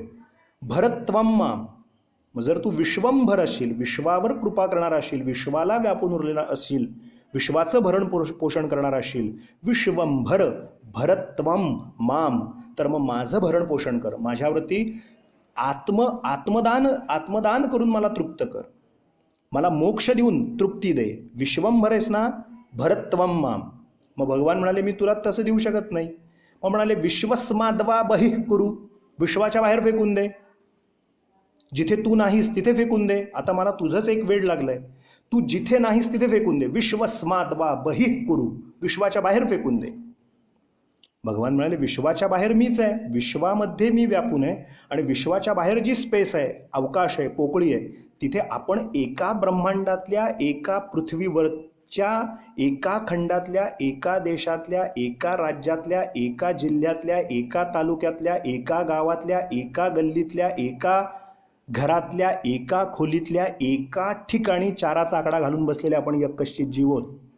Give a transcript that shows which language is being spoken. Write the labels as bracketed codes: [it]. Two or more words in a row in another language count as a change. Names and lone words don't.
[sa] भरत्वम माम, [mr] मग जर तू विश्वंभर असशील, विश्वावर कृपा करणारा असशील, विश्वाला व्यापून उरलेला असशील, विश्वाचं भरण पोषण करणारा असशील, विश्वंभर [sa] भरत्वम माम, [mr] तर मग माझं भरण पोषण कर, माझ्यावरती आत्मदान करून मला तृप्त कर, मला मोक्ष देऊन तृप्ती दे. विश्वंभर आहेस ना, [sa] भरत्वम माम. [mr] मग भगवान म्हणाले, मी तुला तसं देऊ शकत नाही. मग म्हणाले, [sa] विश्वस्माद्वा बहिः कुरु, [mr] विश्वाच्या बाहेर फेकून दे, जिथे तू नाहीस तिथे फेकून दे. आता मला तुझंच एक वेड लागलंय, तू जिथे नाहीस तिथे फेकून दे. [sa] विश्वस्माद्वा बहिः कुरु, [mr] विश्वाच्या बाहेर फेकून दे. भगवान म्हणाले, विश्वाच्या बाहेर मीच आहे, विश्वामध्ये मी व्यापून आहे, आणि विश्वाच्या बाहेर जी स्पेस आहे, अवकाश आहे, पोकळी आहे, तिथे आपण एका ब्रह्मांडातल्या, एका पृथ्वीवरच्या, एका खंडातल्या, एका देशातल्या, एका राज्यातल्या, एका जिल्ह्यातल्या, एका तालुक्यातल्या, एका गावातल्या, एका गल्लीतल्या, एका घरातल्या, एका खोलीतल्या, एका ठिकाणी चाराचा आकडा घालून बसलेले आपण यक्कश्चित जीव आहोत.